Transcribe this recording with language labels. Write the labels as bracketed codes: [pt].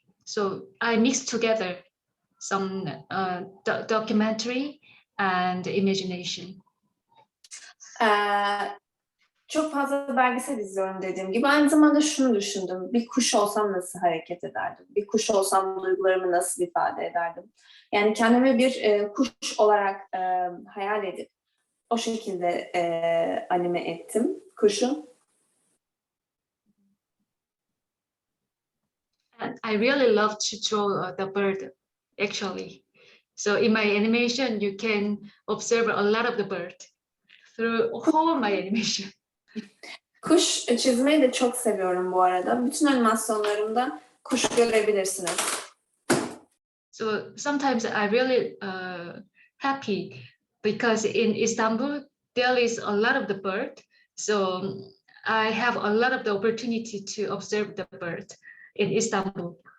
[en] So I mix together some documentary and imagination. [tr] Çok fazla belgesel izliyorum dediğim gibi. Aynı zamanda şunu düşündüm. Bir kuş olsam nasıl hareket ederdim? Bir kuş olsam duygularımı nasıl ifade ederdim? Yani kendimi bir kuş olarak hayal edip o şekilde anime ettim kuşu. [en] And I really love to draw the bird, actually. So in my animation, you can observe a lot of the bird through whole my animation. [tr] Kuş çizmeyi de çok seviyorum bu arada. Bütün animasyonlarımda kuş görebilirsiniz. [en] So sometimes I really happy because in Istanbul there is a lot of the bird. So I have a lot of the opportunity to observe the bird in Istanbul.